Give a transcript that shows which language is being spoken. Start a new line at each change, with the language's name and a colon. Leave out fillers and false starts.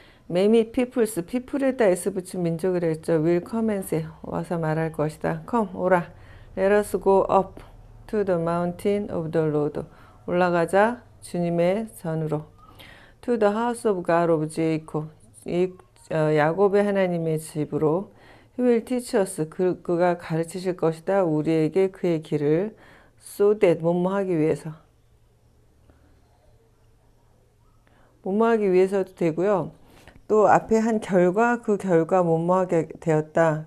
English: Many peoples,
Korean: people에다 S 붙인 민족이라 했죠.
English: will come and say,
Korean: 와서 말할 것이다.
English: come,
Korean: 오라.
English: Let us go up to the mountain of the Lord.
Korean: 올라가자 주님의 전으로.
English: To the house of God of Jacob.
Korean: 야곱의 하나님의 집으로.
English: He will teach us.
Korean: 그가 가르치실 것이다. 우리에게 그의 길을.
English: So that,
Korean: 뭐뭐하기 위해서. 뭐뭐하기 위해서도 되고요. 또 앞에 한 결과, 그 결과 뭐뭐하게 되었다.